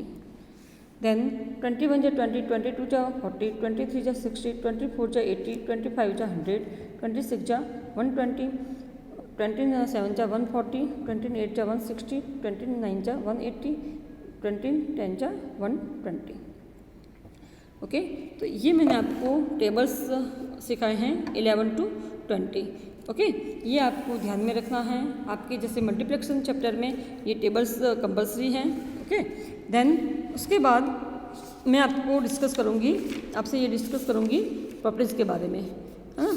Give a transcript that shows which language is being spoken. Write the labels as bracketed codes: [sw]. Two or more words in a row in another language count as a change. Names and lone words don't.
[hi] Then 21 जा 20, 22 जा 40, 23 जा 60, 24 जा 80, 25 जा 100, 26 जा 120, 27 जा 140, 28 जा 160, 29 जा 180, 10 जा 120. ओके, तो ये मैंने आपको टेबल्स सिखाए हैं 11 to 20। ओके, ये आपको ध्यान में रखना है। आपके जैसे [en] multiplication chapter [hi] में ये [en] tables compulsory [hi] हैं। [en] okay, then [hi] उसके बाद मैं आपको डिस्कस करूँगी, आपसे ये डिस्कस करूँगी प्रॉपर्टीज़ के बारे में, है ना।